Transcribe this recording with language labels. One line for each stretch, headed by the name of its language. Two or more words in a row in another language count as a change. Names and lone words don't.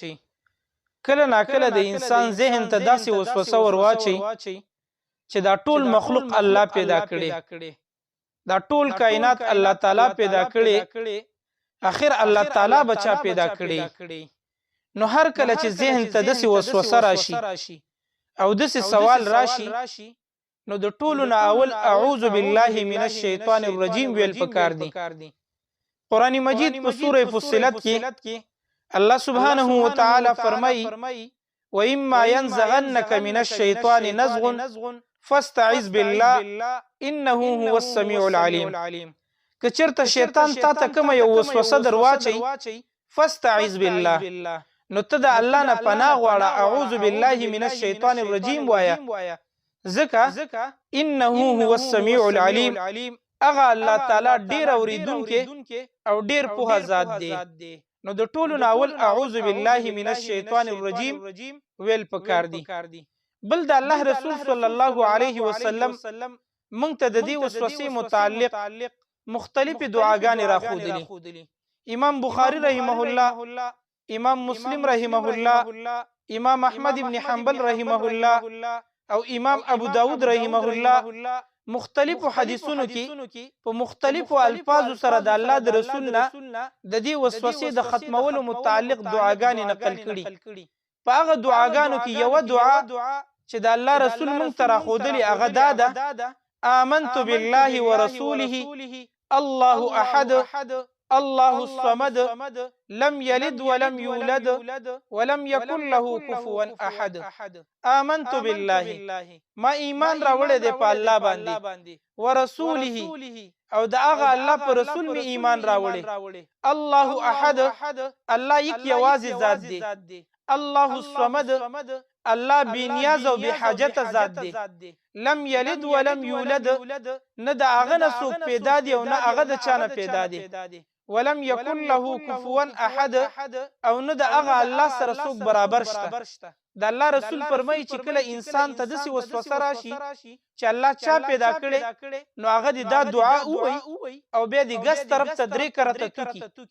Pashto: کله ناکله د انسان ذهن ته داسې وسوسه ورواچي چې دا ټول مخلوق الله پیدا کړي، دا ټول کائنات الله تعالی پیدا کړي، اخر الله تعالی بچا پیدا کړي. نو هر کله چې ذهن ته داسې وسوسه راشي او داسې سوال راشي، نو د ټولو نه اول
Arabic: اعوذ بالله من الشیطان الرجیم
Pashto: ویل پکار دي. قرآن مجید په سوره فصلت کې الله
Arabic: سبحانه وتعالی
Pashto: فرمایي:
Arabic: وَإِمَّا يَنزَغَنَّكَ مِنَ الشَّيْطَانِ نَزْغٌ فَاسْتَعِذْ بِاللَّهِ إِنَّهُ هُوَ السَّمِيعُ الْعَلِيمُ.
Pashto: که چېرته شیطان تا ته کومه یو وسوسه در واچي،
Arabic: فاستعذ بالله،
Pashto: نو ته د الله نه پناه غواړه،
Arabic: اعوذ بالله من الشیطان الرجیم
Pashto: وایا، ځکه
Arabic: انه هو السمیع العلیم،
Pashto: هغه الله تعالی ډیر اوریدونکی او ډیر پوهه ذات دی. نو د ټولو نه اول
Arabic: اعوذ بالله من الشیطان الرجیم
Pashto: ویل پکار دی. بل د الله رسول
Arabic: صلی الله علیه وسلم
Pashto: مونږ ته د دې وسوسې متعلق مختلفې دعاګانې راښودلي. امام بخاری
Arabic: رحمه الله،
Pashto: امام مسلم
Arabic: رحمه الله،
Pashto: امام احمد ابن حنبل
Arabic: رحمه الله
Pashto: او امام ابو داود
Arabic: رحمه الله
Pashto: مختلفو حدیثونو کې په مختلفو الفاظو سره د الله د رسول نه د دې وسوسې د ختمولو متعلق دعاګانې نقل کړي. په هغه دعاګانو کې یو دعا چې د الله رسول مونږ ته راښودلې هغه دا ده:
Arabic: آمنت بالله ورسوله الله احد الله الصمد لم يلد ولم يولد ولم يكن له كفوا احد. آمنت بالله،
Pashto: ما ایمان راوړی دی په الله باندې، ورسوله، او د هغه الله په رسول می ایمان راوړی.
Arabic: الله احد،
Pashto: الله یک یوازې ذات دی.
Arabic: الله الصمد،
Pashto: الله بی نیاز او بی حاجت ذات دی.
Arabic: لم یلد ولم یولد،
Pashto: نه د هغه نه څوک پیدا دی او نه هغه د چا نه پیدا دی.
Arabic: ولم یکن له کفوا احد،
Pashto: او نه د هغه الله سره څوک برابر شته. د الله رسول فرمایي چې کله انسان ته داسې وسوسه راشي چې الله چا پیدا کړي، نو هغه دې دا دعا ووایي او بیا دې ګس طرف ته 3 کرته توکي.